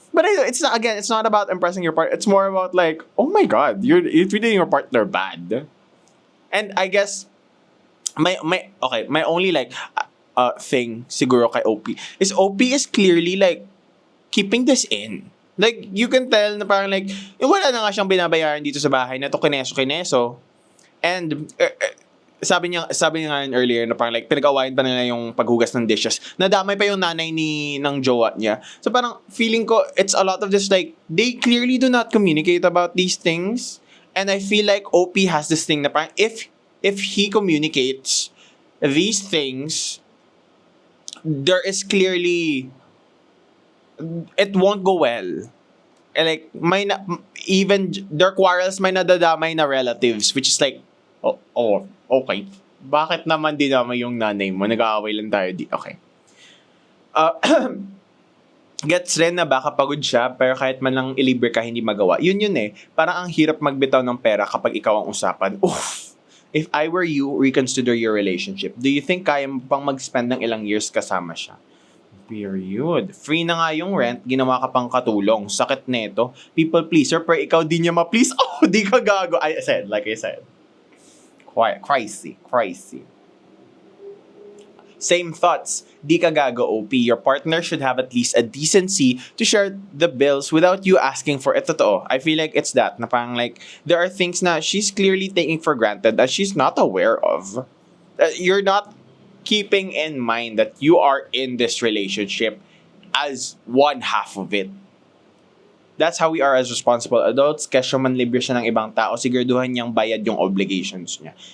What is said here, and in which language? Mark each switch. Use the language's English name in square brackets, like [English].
[English] But it's not about impressing your partner. It's more about like, oh my God, you're treating your partner bad. And I guess my only like thing siguro kay OP is clearly like keeping this in. [Filipino] Like, [English] you can tell [Filipino] na parang like, wala na nga siyang binabayaran dito sa bahay na to kineso. And sabi niya nga earlier na parang like pinag-awayan pa nila yung paghugas ng dishes. Nadamay pa yung nanay ng jowa niya. [English] So parang feeling ko it's a lot of this like they clearly do not communicate about these things. And I feel like OP has this thing na parang if he communicates these things, there is clearly it won't go well. And like even their quarrels [Filipino] may nadadamay na relatives, [English] which is like okay. [Filipino] Bakit naman dinamay yung nanay mo? Nag-aaway lang tayo okay. Gets rin na baka pagod siya, pero kahit man lang ilibre ka, hindi magawa. Yun eh. Parang ang hirap magbitaw ng pera kapag ikaw ang usapan. Oof! [English] If I were you, reconsider your relationship. Do you think [Filipino] kaya mo pang mag-spend ng ilang years kasama siya? Period. Free na nga yung rent, ginawa ka pang katulong. Sakit neto. People pleaser, pero ikaw di niya ma-please. Di ka gago. Like I said. [English] Crazy. Same thoughts. [Filipino] Di ka gago, [English] OP. Your partner should have at least a decency to share the bills without you asking for it. Totoo. I feel like it's that. Na parang like, there are things na she's clearly taking for granted that she's not aware of. You're not keeping in mind that you are in this relationship as one half of it. That's how we are as responsible adults. [Filipino] Kesyo man libre siya ng ibang tao, siguraduhan niyang bayad yung obligations niya.